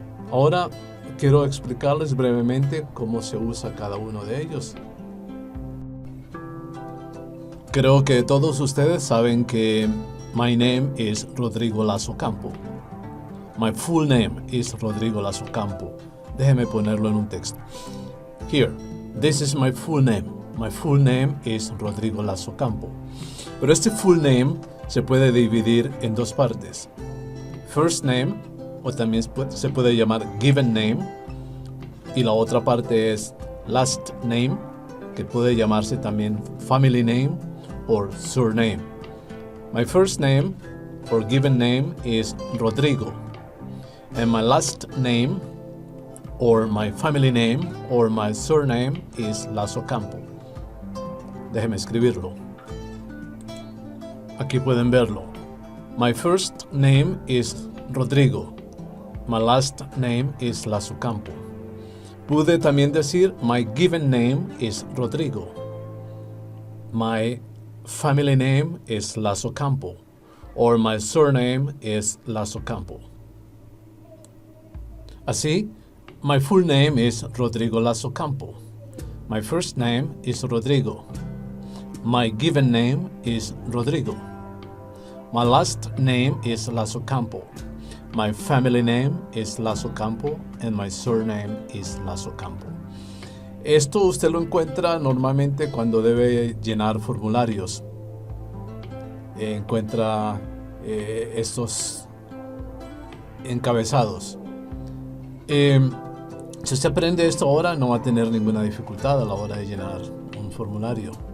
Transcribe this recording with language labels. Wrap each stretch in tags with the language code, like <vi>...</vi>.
<es>Ahora quiero explicarles brevemente cómo se usa cada uno de ellos. Creo que todos ustedes saben que</es> <en>my name is Rodrigo Lazo Campo. My full name is Rodrigo Lazo Campo.</en> <es>Déjeme ponerlo en un texto.</es> <en>Here, this is my full name. My full name is Rodrigo Lazo Campo.</en> <es>Pero este full name se puede dividir en dos partes. First name, o también se puede llamar given name. Y la otra parte es last name, que puede llamarse también</es> <en>family name or surname. My first name or given name is Rodrigo. And my last name or my family name or my surname is Lazo Campo.</en> <es>Déjeme escribirlo. Aquí pueden verlo.</es> <en>My first name is Rodrigo. My last name is Lazo Campo.</en> <es>Pude también decir</es> <en>my given name is Rodrigo. My family name is Lazo Campo. Or my surname is Lazo Campo. Así, my full name is Rodrigo Lazo Campo. My first name is Rodrigo. My given name is Rodrigo. My last name is Lazo Campo. My family name is Lazo Campo. And my surname is Lazo Campo.</en> <es>Esto usted lo encuentra normalmente cuando debe llenar formularios. Encuentra estos encabezados. Si usted aprende esto ahora, no va a tener ninguna dificultad a la hora de llenar un formulario,</es>